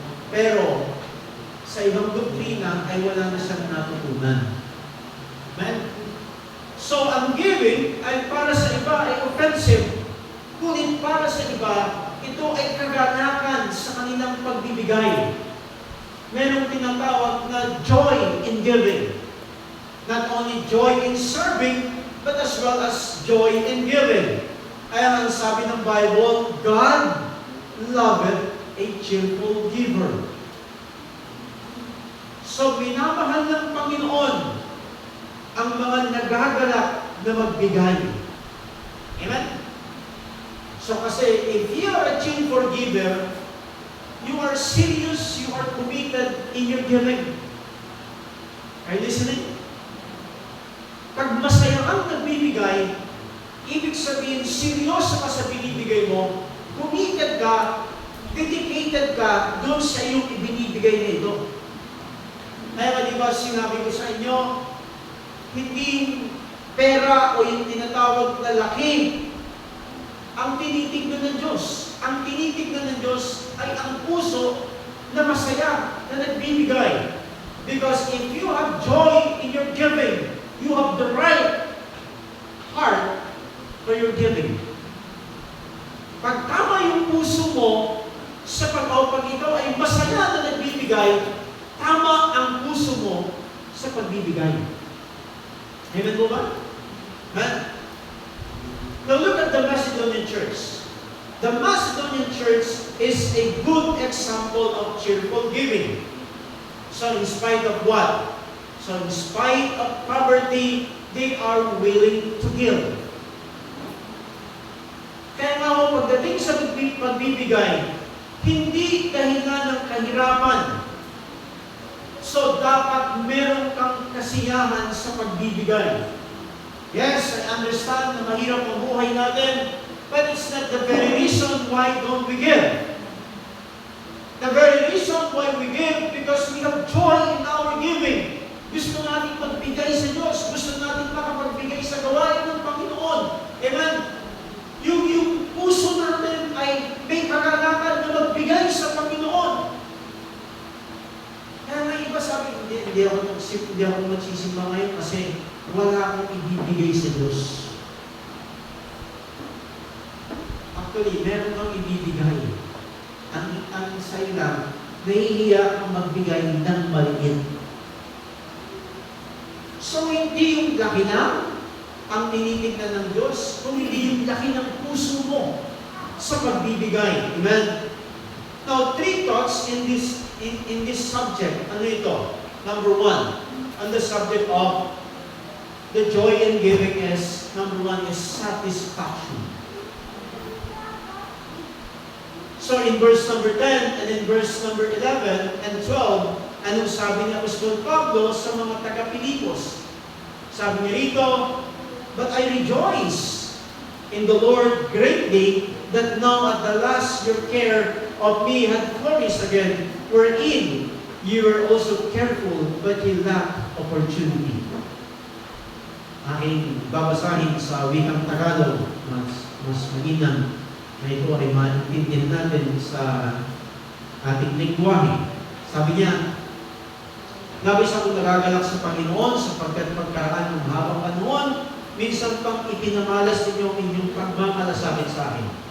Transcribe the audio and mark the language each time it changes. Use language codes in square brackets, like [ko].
[tl] Pero, sa ibang doktrina ay wala na siyang natutunan. Amen? So, ang giving ay para sa iba ay offensive. Ngunit para sa iba, ito ay kaganakan sa kanilang pagbibigay. Merong tinatawag na [en] joy in giving. Not only joy in serving, but as well as joy in giving. [tl] Kaya ang sabi ng Bible, [en] God loveth a cheerful giver. [tl] So, minamahal ng Panginoon ang mga nagagalak na magbigay. Amen? [en] So, kasi if you are a cheerful giver, you are serious, you are committed in your giving. Are you listening? [tl] Pag masaya kang nagbibigay, ibig sabihin, seryoso ka sa binibigay mo, committed ka, dedicated ka doon sa iyong ibinibigay na ito. Kaya nga di ba sinabi ko sa inyo, hindi pera o yung tinatawag na laki ang tinitignan ng Diyos. Ang tinitignan ng Diyos ay ang puso na masaya, na nagbibigay. [en] Because if you have joy in your giving, you have the right heart for your giving. [tl] Pag tama yung puso mo sa pag ikaw ay masaya na nagbibigay, tama ang puso mo sa pagbibigay. Amen po ba? Huh? [en] Now look at the Macedonian church. The Macedonian church is a good example of cheerful giving. So in spite of what? So in spite of poverty, they are willing to give. [tl] Kaya nga ho, pagdating sa pagbibigay, hindi dahilan ng kahirapan. So dapat meron kang kasiyahan sa pagbibigay. [en] Yes, I understand [tl] na mahirap ang buhay natin, [en] but it's not the very reason why don't we give. The very reason why we give, because we have joy in our giving. [tl] Gusto natin magbigay sa Diyos. Gusto natin makapagbigay sa gawain ng Panginoon. Amen? Yung puso natin ay may kagalakan na magbigay sa Panginoon. Kaya nga iba sabi, hindi ako magsisimba ngayon kasi wala akong ibibigay sa Diyos. Actually, meron kang ibibigay. Ang sa'yo lang, nahihiya kang magbigay ng maliit. So, hindi yung laki na ang tinitignan ng Diyos, kung hindi yung laki ng puso mo sa pagbibigay. Amen? [en] Now, 3 thoughts in this subject. [tl] Ano ito? [en] Number 1, on the subject of the joy in giving is, number 1 is satisfaction. So in verse number 10 and in verse number 11 and 12, [tl] anong sabi ni Apostol Pablo sa mga taga-Pilipos? Sabi niya rito, [en] "But I rejoice in the Lord greatly that now at the last your care of me had flourished again, wherein you were also careful, but you lacked opportunity." [tl] Aking babasahin sa wikang Tagalog, mas mainam na ito ay maintindihan natin sa ating lingwahe. Sabi niya, "Labis ako nagagalak sa Panginoon sapagkat pagkaraan ng habang panahon, minsan pang ipinamalas ninyo ang inyong pagmamalasakit sa akin.